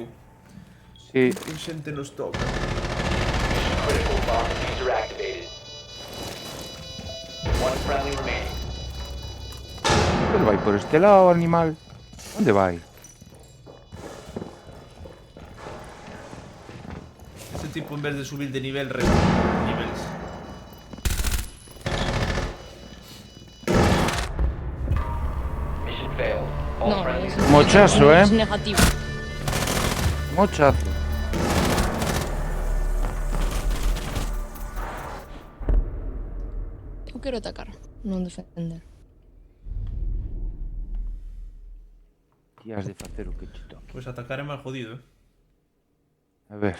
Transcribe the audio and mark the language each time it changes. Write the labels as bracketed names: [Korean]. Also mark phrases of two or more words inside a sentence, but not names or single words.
[Galician] Sí, Que xente nos toca. [English] Critical bomb diffuser activated. One friendly remaining. [Galician] onde vai? Por este lado, animal? Onde vai? [Spanish] Este tipo en vez de subir de nivel resta niveles. [English] Mission failed. All [Galician] No, [English] friendly. [Spanish] es [Galician] Mochazo, [Spanish] es negativo. [Galician] Mochazo. Eu quero atacar, non defender. Ti has de facer o que che toque. Pois atacar é máis jodido, A ver.